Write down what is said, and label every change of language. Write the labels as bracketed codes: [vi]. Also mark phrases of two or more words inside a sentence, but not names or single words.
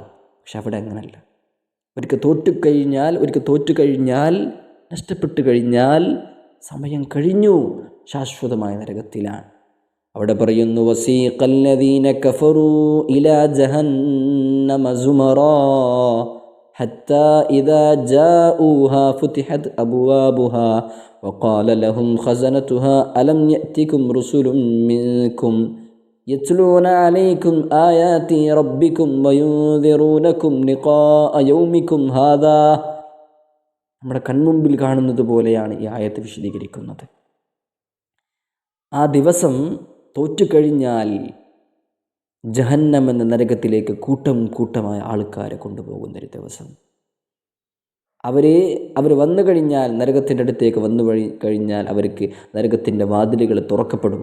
[ml] പക്ഷെ അവിടെ അങ്ങനല്ല. ഒരിക്കൽ തോറ്റു കഴിഞ്ഞാൽ നഷ്ടപ്പെട്ടു കഴിഞ്ഞാൽ സമയം കഴിഞ്ഞു, ശാശ്വതമായ നരകത്തിലാണ്. അവിടെ പറയുന്നു [ar] وسيق الذين كفروا إلى جهنم زمرا حتى إذا جاءوها فتحت أبوابها وقال لهم خزنتها ألم يأتكم رسل منكم يتلون عليكم آيات ربكم وينذرونكم لقاء يومكم هذا. [ml] നമ്മുടെ കൺമുമ്പിൽ കാണുന്നത് പോലെയാണ് ഈ ആയത്ത് വിശദീകരിക്കുന്നത്. ആ ദിവസം തോറ്റുകഴിഞ്ഞാൽ ജഹന്നം എന്ന നരകത്തിലേക്ക് കൂട്ടമായ ആൾക്കാരെ കൊണ്ടുപോകുന്നൊരു ദിവസം. അവർ വന്നു കഴിഞ്ഞാൽ, നരകത്തിൻ്റെ അടുത്തേക്ക് കഴിഞ്ഞാൽ അവർക്ക് നരകത്തിൻ്റെ വാതിലുകൾ തുറക്കപ്പെടും.